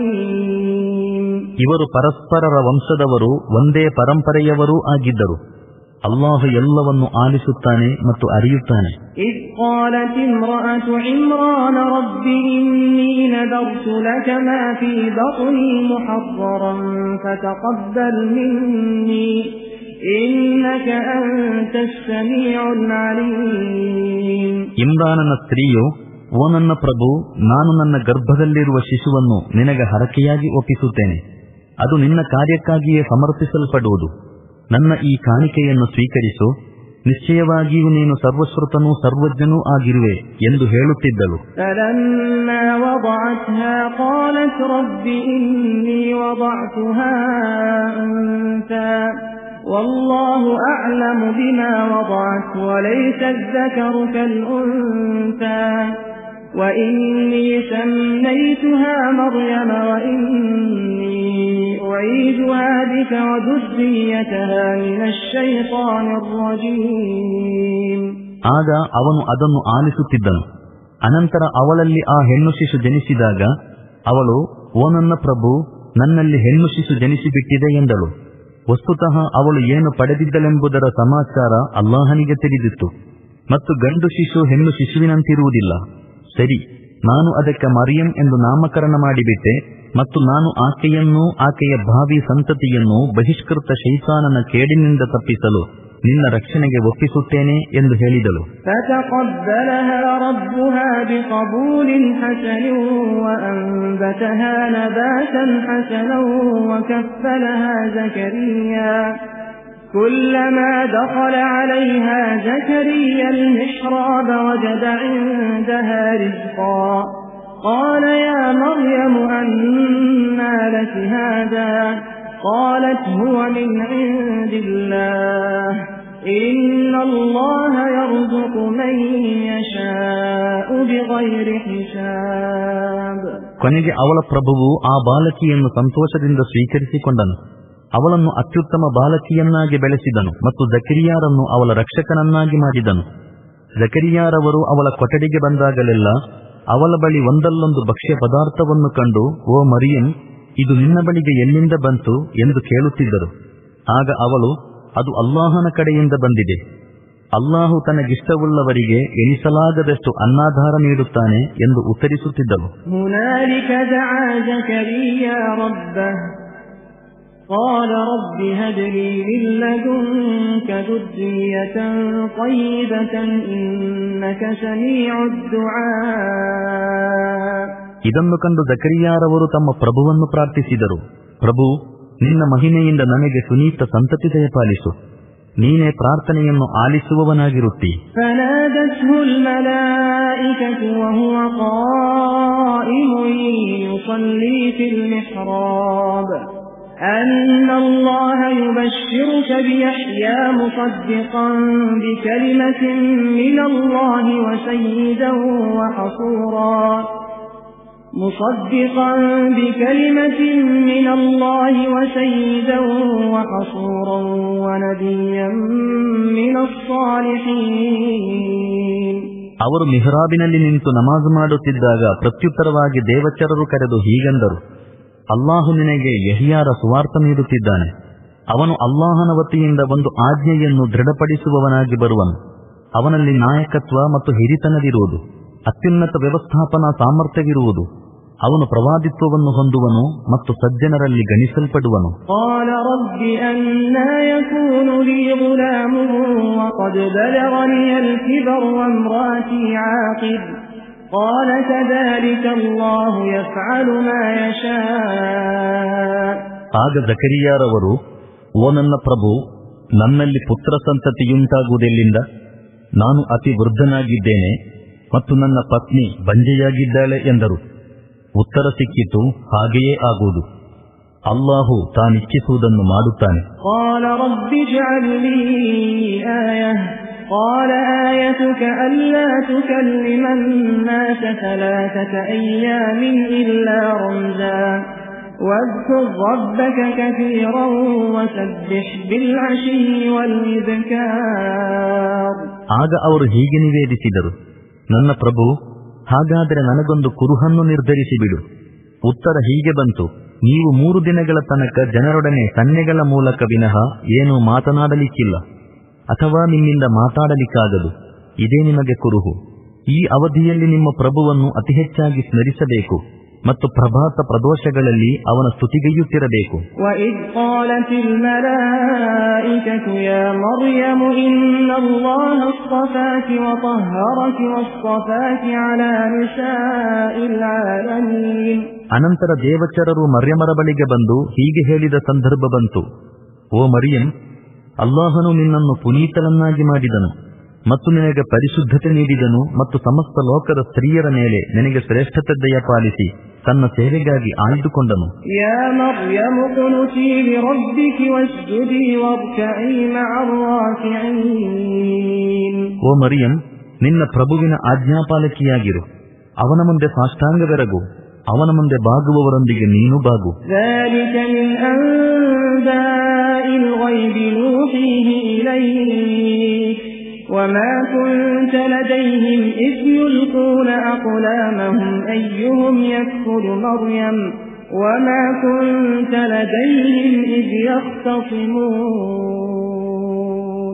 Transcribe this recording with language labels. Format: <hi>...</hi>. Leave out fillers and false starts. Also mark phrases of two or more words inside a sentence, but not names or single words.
<kn>ಇವರು ಪರಸ್ಪರರ ವಂಶದವರು, ಒಂದೇ ಪರಂಪರೆಯವರೂ ಆಗಿದ್ದರು. ಅಲ್ಲಾಹು ಎಲ್ಲವನ್ನು ಆಲಿಸುತ್ತಾನೆ ಮತ್ತು ಅರಿಯುತ್ತಾನೆ.</kn> <ar>إذ قالت امرأة عمران رب إني نذرت لك ما في بطني محررا فتقبل مني إنك أنت السميع العليم.</ar> <kn>ಇಮ್ರಾನನ ಸ್ತ್ರೀಯು, ಓ ನನ್ನ ಪ್ರಭು, ನಾನು ನನ್ನ ಗರ್ಭದಲ್ಲಿರುವ ಶಿಶುವನ್ನು ನಿನಗೆ ಹರಕೆಯಾಗಿ ಒಪ್ಪಿಸುತ್ತೇನೆ. ಅದು ನಿನ್ನ ಕಾರ್ಯಕ್ಕಾಗಿಯೇ ಸಮರ್ಪಿಸಲ್ಪಡುವುದು. ನನ್ನ ಈ ಕಾಣಿಕೆಯನ್ನು ಸ್ವೀಕರಿಸು. ನಿಶ್ಚಯವಾಗಿಯೂ ನೀನು ಸರ್ವಶ್ರುತನೂ ಸರ್ವಜ್ಞನೂ ಆಗಿರುವೆ ಎಂದು ಹೇಳುತ್ತಿದ್ದಳು.</kn> <ar>فلما وضعتها قالت رب إني وضعتها أنثى والله أعلم بما وضعت وليس الذكر كالأنثى وإني سميتها مريم وإني أعيذها بك وذريتها من الشيطان الرجيم.</ar> <kn>ಆಗ ಅವನು ಅದನ್ನು ಆಲಿಸುತ್ತಿದ್ದನು. ಅನಂತರ ಅವಳಲ್ಲಿ ಆ ಹೆಣ್ಣು ಶಿಶು ಜನಿಸಿದಾಗ ಅವಳು, ಓ ನನ್ನ ಪ್ರಭು, ನನ್ನಲ್ಲಿ ಹೆಣ್ಣು ಶಿಶು ಜನಿಸಿಬಿಟ್ಟಿದೆ ಎಂದಳು. ವಸ್ತುತಃ ಅವಳು ಏನು ಪಡೆದಿದ್ದಳೆಂಬುದರ ಸಮಾಚಾರ ಅಲ್ಲಾಹನಿಗೆ ತಿಳಿದಿತ್ತು. ಮತ್ತು ಗಂಡು ಶಿಶು ಹೆಣ್ಣು ಶಿಶುವಿನಂತಿರುವುದಿಲ್ಲ. ಸರಿ, ನಾನು ಅದಕ್ಕೆ ಮರಿಯಂ ಎಂದು ನಾಮಕರಣ ಮಾಡಿಬಿಟ್ಟೆ ಮತ್ತು ನಾನು ಆಕೆಯನ್ನೂ ಆಕೆಯ ಭಾವಿ ಸಂತತಿಯನ್ನೂ ಬಹಿಷ್ಕೃತ ಶೈತಾನನ ಕೇಡಿನಿಂದ ತಪ್ಪಿಸಲು ನಿನ್ನ ರಕ್ಷಣೆಗೆ ಒಪ್ಪಿಸುತ್ತೇನೆ ಎಂದು ಹೇಳಿದಳು.</kn> <ar>فتقبلها ربها بقبول حسن وأنبتها نباتا حسنا وكفلها زكريا كلما دخل عليها زكريا المحراب وجد عندها رزقا قال يا مريم أنى لك هذا قالت هو من عند الله إن الله يرزق من يشاء بغير حساب.</ar> <kn>ಕೊನೆಗೆ ಅವಳ ಪ್ರಭುವು ಆ ಬಾಲಕಿಯನ್ನು ಸಂತೋಷದಿಂದ ಸ್ವೀಕರಿಸಿಕೊಂಡನು. ಅವಳನ್ನು ಅತ್ಯುತ್ತಮ ಬಾಲಕಿಯನ್ನಾಗಿ ಬೆಳೆಸಿದನು ಮತ್ತು ಜಕರಿಯಾರನ್ನು ಅವಳ ರಕ್ಷಕನನ್ನಾಗಿ ಮಾಡಿದನು. ಜಕರಿಯಾರವರು ಅವಳ ಕೊಠಡಿಗೆ ಬಂದಾಗಲೆಲ್ಲ ಅವಳ ಬಳಿ ಒಂದಲ್ಲೊಂದು ಭಕ್ಷ್ಯ ಪದಾರ್ಥವನ್ನು ಕಂಡು, ಓ ಮರಿಯಂ, ಇದು ನಿನ್ನ ಬಳಿಗೆ ಎಲ್ಲಿಂದ ಬಂತು ಎಂದು ಕೇಳುತ್ತಿದ್ದರು. ಆಗ ಅವಳು, ಅದು ಅಲ್ಲಾಹನ ಕಡೆಯಿಂದ ಬಂದಿದೆ. ಅಲ್ಲಾಹು ತನಗಿಷ್ಟವುಳ್ಳವರಿಗೆ ಎಣಿಸಲಾಗದಷ್ಟು ಅನ್ನಾಧಾರ ನೀಡುತ್ತಾನೆ ಎಂದು ಉತ್ತರಿಸುತ್ತಿದ್ದಳು.</kn> <ar>هنالك دعا زكريا ربه قال رب هب لي من لدنك ذرية طيبة إنك سميع الدعاء.</ar> <kn>ಇದನ್ನು ಕಂಡು ಜಕರಿಯಾರವರು ತಮ್ಮ ಪ್ರಭುವನ್ನು ಪ್ರಾರ್ಥಿಸಿದರು. ಪ್ರಭು, ನಿನ್ನ ಮಹಿಮೆಯಿಂದ ನನಗೆ ಸುನೀತ ಸಂತತಿ ದಯಪಾಲಿಸು. ನೀನೇ ಪ್ರಾರ್ಥನೆಯನ್ನು ಆಲಿಸುವವನಾಗಿರುತ್ತಿ.</kn> <ar>فنادته الملائكة وهو قائم يصلي في المحراب أن الله يبشرك بيحيى مصدقا بكلمة من الله وسيدا وحصورا ونبيا من الصالحين.</ar> <kn>ಅವರು ಮಿಹ್ರಾಬಿನಲ್ಲಿ ನಿಂತು ನಮಾಜ್ ಮಾಡುತ್ತಿದ್ದಾಗ ಪ್ರತ್ಯುತ್ತರವಾಗಿ ದೇವಚರರು ಕರೆದು ಹೀಗೆಂದರು, ಅಲ್ಲಾಹು ನಿನಗೆ ಯಹಿಯಾರ ಸುವಾರ್ತ ನೀಡುತ್ತಿದ್ದಾನೆ. ಅವನು ಅಲ್ಲಾಹನ ವತಿಯಿಂದ ಒಂದು ಆಜ್ಞೆಯನ್ನು ದೃಢಪಡಿಸುವವನಾಗಿ ಬರುವನು. ಅವನಲ್ಲಿ ನಾಯಕತ್ವ ಮತ್ತು ಹಿರಿತನವಿರುವುದು, ಅತ್ಯುನ್ನತ ವ್ಯವಸ್ಥಾಪನಾ ಸಾಮರ್ಥ್ಯವಿರುವುದು. ಅವನು ಪ್ರವಾದಿತ್ವವನ್ನು ಹೊಂದುವನು ಮತ್ತು ಸಜ್ಜನರಲ್ಲಿ ಗಣಿಸಲ್ಪಡುವನು.</kn> <ar>قال رب أنى يكون لي غلام وقد بلغني الكبر وامرأتي عاقر قال كذلك الله يفعل ما يشاء.</ar> <kn>ಆಗ ಜಕರಿಯಾರವರು, ಓ ನನ್ನ ಪ್ರಭು, ನನ್ನಲ್ಲಿ ಪುತ್ರ ಸಂತತಿಯುಂಟಾಗುವುದೆಲ್ಲಿಂದ? ನಾನು ಅತಿ ವೃದ್ಧನಾಗಿದ್ದೇನೆ ಮತ್ತು ನನ್ನ ಪತ್ನಿ ಬಂಜೆಯಾಗಿದ್ದಾಳೆ ಎಂದರು. ಉತ್ತರ ಸಿಕ್ಕಿತು, ಹಾಗೆಯೇ ಆಗುವುದು. ಅಲ್ಲಾಹು ತಾನಿಚ್ಛಿಸುವುದನ್ನು ಮಾಡುತ್ತಾನೆ.</kn> <ar>قال رب اجعل لي آية قال آيتك ألا تكلم الناس 3 أيام إلا رمزا واذكر ربك كثيرا وسبح بالعشي والإبكار.</ar> <kn>ಆಗ ಅವರು ಹೀಗೆ ನಿವೇದಿಸಿದರು, ನನ್ನ ಪ್ರಭು, ಹಾಗಾದರೆ ನನಗೊಂದು ಕುರುಹನ್ನು ನಿರ್ಧರಿಸಿಬಿಡು. ಉತ್ತರ ಹೀಗೆ ಬಂತು, ನೀವು 3 ದಿನಗಳ ತನಕ ಜನರೊಡನೆ ಸನ್ನೆಗಳ ಮೂಲಕ ವಿನಃ ಏನೂ ಮಾತನಾಡಲಿಕ್ಕಿಲ್ಲ. ಅಥವಾ ನಿಮ್ಮಿಂದ ಮಾತಾಡಲಿಕ್ಕಾಗದು. ಇದೇ ನಿಮಗೆ ಕುರುಹು. ಈ ಅವಧಿಯಲ್ಲಿ ನಿಮ್ಮ ಪ್ರಭುವನ್ನು ಅತಿ ಹೆಚ್ಚಾಗಿ ಸ್ಮರಿಸಬೇಕು ಮತ್ತು ಪ್ರಭಾತ ಪ್ರದೋಷಗಳಲ್ಲಿ ಅವನ ಸ್ತುತಿಗೈಯುತ್ತಿರಬೇಕು.</kn> <ar>وَإِذْ قَالَتِ الْمَلَائِكَةُ يَا مَرْيَمُ إِنَّ اللَّهَ اصْطَفَاكِ وَطَهَّرَكِ وَاصْطَفَاكِ عَلَى نِسَاءِ الْعَالَمِينَ.</ar> <kn>ಅನಂತರ ದೇವಚರರು ಮರ್ಯಮರ ಬಳಿಗೆ ಬಂದು ಹೀಗೆ ಹೇಳಿದ ಸಂದರ್ಭ ಬಂತು: ಓ ಮರಿಯಂ, ಅಲ್ಲಾಹನು ನಿನ್ನನ್ನು ಪುನೀತನನ್ನಾಗಿ ಮಾಡಿದನು ಮತ್ತು ನಿನಗೆ ಪರಿಶುದ್ಧತೆ ನೀಡಿದನು ಮತ್ತು ಸಮಸ್ತ ಲೋಕದ ಸ್ತ್ರೀಯರ ಮೇಲೆ ನಿನಗೆ ಶ್ರೇಷ್ಠತೆ ದಯಪಾಲಿಸಿ ತನ್ನ ಸೇವೆಗಾಗಿ ಆಯ್ದುಕೊಂಡನು.</kn> <ar>يا مريم اقنتي لربك واسجدي واركعي مع الراكعين.</ar> <kn>ಓ ಮರಿಯಂ, ನಿನ್ನ ಪ್ರಭುವಿನ ಆಜ್ಞಾಪಾಲಕಿಯಾಗಿರು. ಅವನ ಮುಂದೆ ಸಾಷ್ಟಾಂಗವೆರಗು, ಅವನ ಮುಂದೆ ಬಾಗುವವರೊಂದಿಗೆ ನೀನು ಬಾಗು.</kn> <ar>ذلك من أنباء الغيب نوحيه إليك وما كنت لديهم إذ يلقون أقلامهم أيهم يكفل مريم وما كنت لديهم إذ يختصمون.</ar>